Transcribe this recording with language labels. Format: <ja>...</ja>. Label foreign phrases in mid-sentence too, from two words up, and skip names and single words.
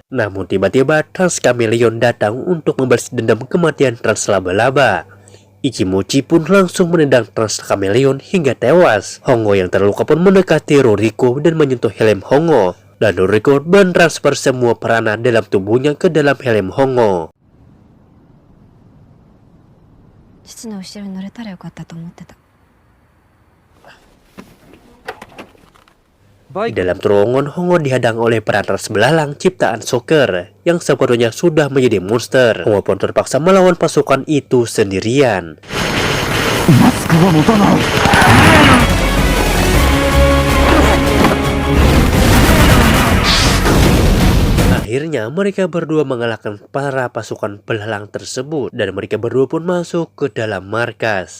<id>Namun tiba-tiba Trans Chameleon datang untuk membalas dendam kematian Trans Laba-Laba. Ichimuchi pun langsung menendang Trans Chameleon hingga tewas. Hongo yang terluka pun mendekati Ruriko dan menyentuh helm Hongo. Dan Ruriko mentransfer semua peranan dalam tubuhnya ke dalam helm Hongo.</id> <ja>父の後ろに乗れたらよかったと思ってた。</ja> <id>Di dalam terowongan, Hongo dihadang oleh para trans belalang ciptaan soccer yang sepenuhnya sudah menjadi monster. Hongo pun terpaksa melawan pasukan itu sendirian. Akhirnya mereka berdua mengalahkan para pasukan belalang tersebut dan mereka berdua pun masuk ke dalam markas.</id>